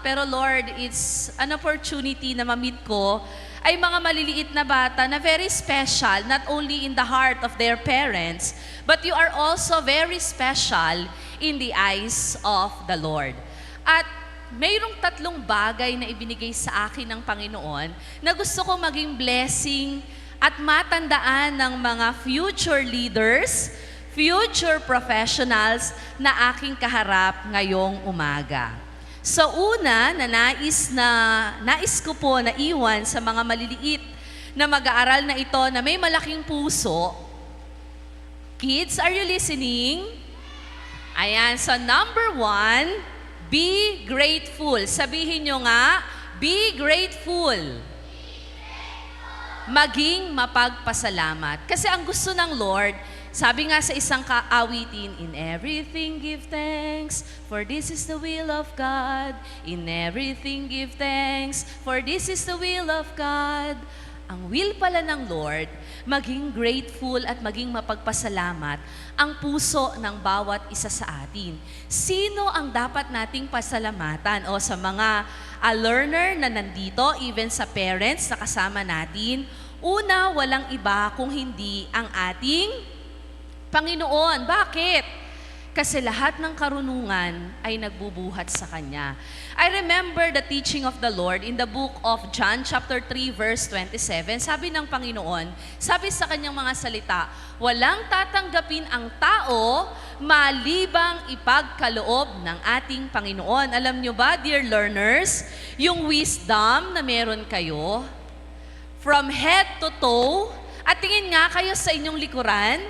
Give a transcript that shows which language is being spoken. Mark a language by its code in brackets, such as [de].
[en] Pero Lord, it's an opportunity [tl] na ma-meet ko ay mga maliliit na bata na [en] very special, not only in the heart of their parents, but you are also very special in the eyes of the Lord. [tl] At mayroong 3 bagay na ibinigay sa akin ng Panginoon na gusto ko maging blessing at matandaan ng mga future leaders, future professionals na aking kaharap ngayong umaga. So una na nais ko po na iwan sa mga maliliit na mag-aaral na ito na may malaking puso. [en] Kids, are you listening? Ayan, so number 1, be grateful. [tl] Sabihin nyo nga, [en] be grateful. [tl] Maging mapagpasalamat. Kasi ang gusto ng Lord, sabi nga sa isang kaawitin, [en] in everything give thanks, for this is the will of God. In everything give thanks, for this is the will of God. [tl] Ang will pala ng Lord, maging grateful at maging mapagpasalamat ang puso ng bawat isa sa atin. Sino ang dapat nating pasalamatan? O sa mga learner na nandito, even sa parents na kasama natin, una, walang iba kung hindi ang ating Panginoon. Bakit? Kasi lahat ng karunungan ay nagbubuhat sa Kanya. [en] I remember the teaching of the Lord in the book of John chapter 3 verse 27. [tl] Sabi ng Panginoon, sabi sa Kanyang mga salita, walang tatanggapin ang tao malibang ipagkaloob ng ating Panginoon. Alam nyo ba, dear learners, yung wisdom na meron kayo, [en] from head to toe, [tl] at tingin nga kayo sa inyong likuran.